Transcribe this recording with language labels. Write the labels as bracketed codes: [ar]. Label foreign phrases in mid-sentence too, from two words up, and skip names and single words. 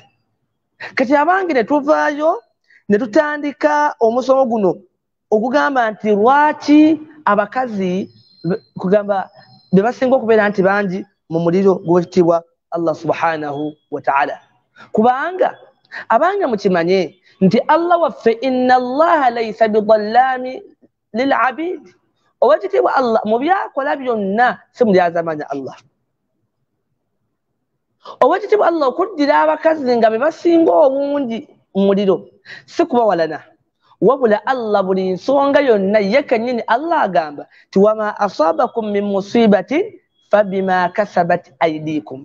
[lg] Kati abange ne tuvaayo ne tutandika omusomo guno ogugamba nti lwaki abakazi kugamba be basinga okubeera nti bangi mu muliro gw'ekitiibwa [ar] الله سبحانه وتعالى. [lg] Kubanga abange mukimanye nti Allah waffe [ar] إن الله ليس بظلام للعبيد, [lg] owekitiibwa Allah mu byakola byonna si muli azamanya Allah. owekitiibwa Allah okuddira abakazi nga be basinga obungi mu muliro si kubawalana, wabula Allah buli nsonga yonna ye kennyini Allah agamba ti [ar] وما أصابكم من مصيبة فبما كسبت أيديكم.